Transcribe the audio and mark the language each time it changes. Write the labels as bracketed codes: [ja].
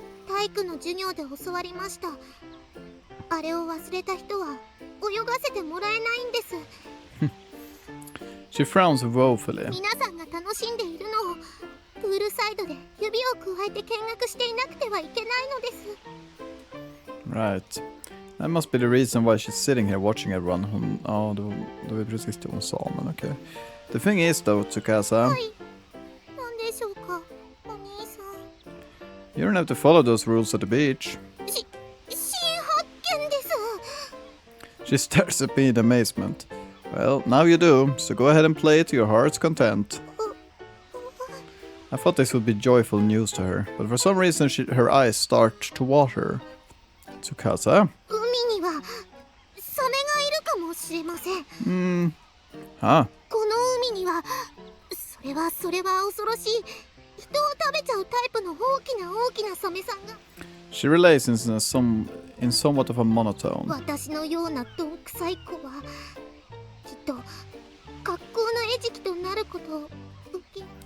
[ja] 体育の授業で教わりました。あれを忘れた人は泳がせてもらえないんです。 [en] She frowns woefully. [ja] 皆さんが楽しんでいるのをプールサイドで指を加えて見学していなくてはいけないのです。 [en] Right. That must be the reason why she's sitting here watching everyone. [sv] Ja, det var precis det hon sa, men okej. [en] The thing is though, Tsukasa. [ja] はい。なんでしょうか、お兄さん。 [en] You don't have to follow those rules at the beach. [ja] 新発見です。 [en] She stares at me in amazement. Well, now you do, so go ahead and play to your heart's content. I thought this would be joyful news to her, but for some reason her eyes start to water. Tsukasa? [ja] 海にはサメがいるかもしれません。 [en] Huh? [ja] この海にはそれは恐ろしい人を食べちゃうタイプの大きなサメさんが。 [en] She relays in somewhat of a monotone. [ja] 私のようなどんくさい子はきっと格好の餌食となることを受け。